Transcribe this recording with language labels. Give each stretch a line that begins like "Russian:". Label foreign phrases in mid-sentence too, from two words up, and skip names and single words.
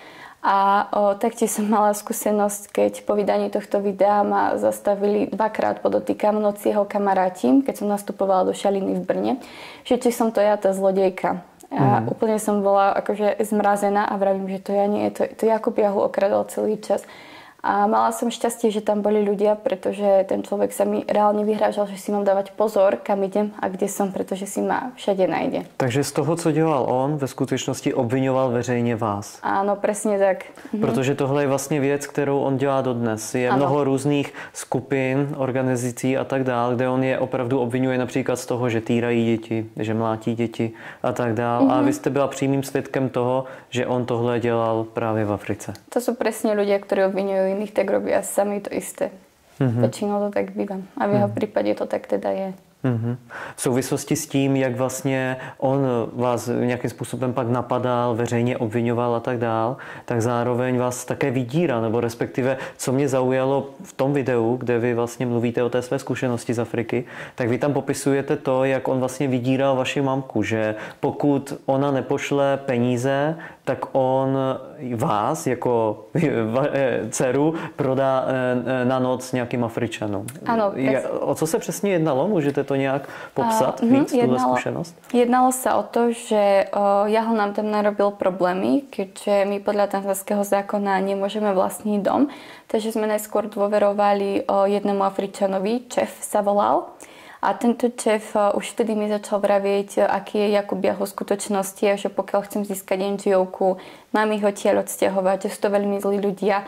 Slovak: A taktiež som mala skúsenosť, keď po vydaní tohto videa ma zastavili 2-krát, podotýkam, v noci jeho kamaráti, keď som nastupovala do Šaliny v Brne, že či som to ja, tá zlodejka. A úplne som bola akože zmrazená a vravím, že to ja nie, to Jakub Jahol okradol celý čas. A mala som šťastie, že tam boli ľudia, pretože ten človek sa mi reálne vyhrážal, že si mám dávať pozor, kam idem a kde som, pretože si ma všade najde.
Czech: Takže z toho, co dělal on, ve skutečnosti obvinoval veřejně vás.
Slovak: Áno, presne tak.
Czech: Protože tohle je vlastně věc, kterou on dělá dodnes. Je mnoho různých skupin, organizací a tak dále, kde on je opravdu obvinuje například z toho, že týrají děti, že mlátí děti a tak dále. A vy jste byla přímým svědkem toho, že on tohle dělal právě v Africe.
Slovak: To sú presne ľudia, ktorí obvinujú iných, tak robia sami to isté. Väčšinou to tak býva. A v jeho prípade to tak teda je.
Czech: V souvislosti s tím, jak vlastně on vás nějakým způsobem pak napadal, veřejně obvinoval a tak dál, tak zároveň vás také vydíral, nebo respektive, co mě zaujalo v tom videu, kde vy vlastně mluvíte o té své zkušenosti z Afriky, tak vy tam popisujete to, jak on vlastně vydíral vaši mamku, že pokud ona nepošle peníze, tak on vás jako dceru prodá na noc nějakým Afričanům. Ano. O co se přesně jednalo? Můžete to nějak popsat víc,
Slovak: túhle skúsenosť? Jednalo sa o to, že Jahol nám tam narobil problémy, keďže my podľa tanzanského zákona nemôžeme vlastniť dom, takže sme najskôr dôverovali jednému Afričanovi, Čef sa volal. A tento Čef už vtedy mi začal vravieť, aký je Jakub Jahol v skutočnosti a že pokiaľ chcem získať NGO-ku, mám ich odtiaľ odsťahovať, že sú to veľmi zlí ľudia.